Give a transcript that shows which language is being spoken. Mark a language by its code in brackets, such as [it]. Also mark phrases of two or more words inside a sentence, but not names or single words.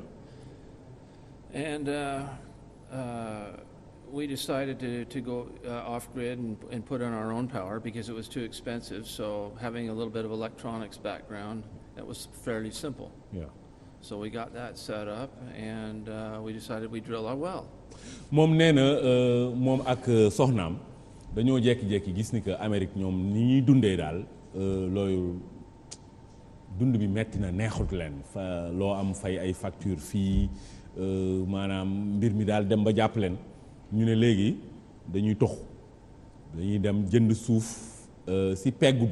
[en] And we decided to go off-grid and put on our own power because it was too expensive. So having a little bit of electronics background, that was fairly simple. Yeah. So we got that set up, and we decided we'd drill our well. [wo] moom nee na moom ak soxnaam dañoo jékki-jékki gis ni que Amérique ñoom ni ñuy dundee daal looyu dund bi metti na neexut leen fa loo am fay ay facture fii maanaam mbir mi daal dem ba jàpp leen ñu ne léegi dañuy dañuy dem jënd suuf si peggu